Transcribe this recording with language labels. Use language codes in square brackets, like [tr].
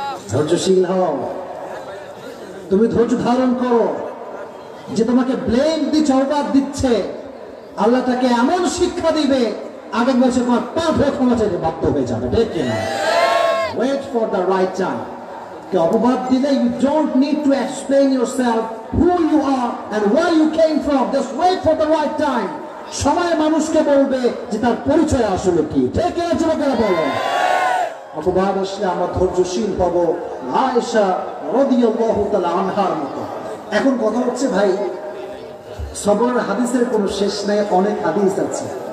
[bn] ধৈর্যশীল হও, তুমি ধৈর্য ধারণ করো। যে তোমাকে ব্লেম দিচ্ছে, অপবাদ দিচ্ছে, আল্লাহ তাকে এমন শিক্ষা দিবে, আগে বলছে তোমার পা ধরে ক্ষমা চাইতে বাধ্য হয়ে যাবে। ঠিক কিনা? [en] Wait for the right time. [bn] কে অপবাদ দিলে [en] you don't need to explain yourself who you are and where you came from. Just wait for the right time. [bn] সময় মানুষকে বলবে যে তার পরিচয় আসলে কি। ঠিক কিনা যুবকেরা বলো? অপবাদ আসলে আমরা ধৈর্যশীল হব, আয়েশা রাদিয়াল্লাহু তাআলা আনহার মতো। এখন কথা হচ্ছে ভাই, সবরের হাদিসের কোনো শেষ নাই, অনেক হাদিস আছে।